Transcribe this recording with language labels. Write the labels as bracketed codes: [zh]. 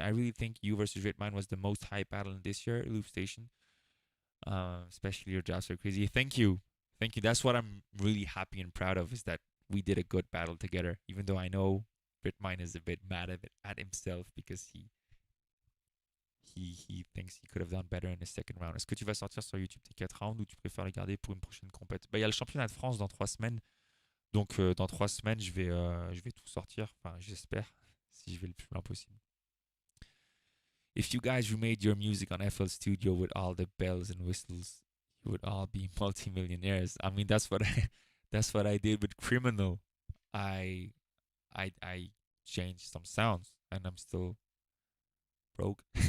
[en] I really think you versus Ritmine was the most hype battle in this year, Loop Station. Especially your jobs are crazy. Thank you. Thank you. That's what I'm really happy and proud of, is that we did a good battle together, even though I know Ritmine is a bit mad at himself because he thinks he could have done better in the second round. [fr] Est-ce que tu vas sortir sur YouTube tes 4 rounds ou tu préfères les garder pour une prochaine compète? Il y a le championnat de France dans 3 semaines. Donc, dans 3 semaines, je vais tout sortir. Enfin, j'espère, si je vais le plus loin possible. [en] If you guys remade your music on FL Studio with all the bells and whistles, you would all be multimillionaires. I mean, that's what I did with Criminal. I changed some sounds, and I'm still broke.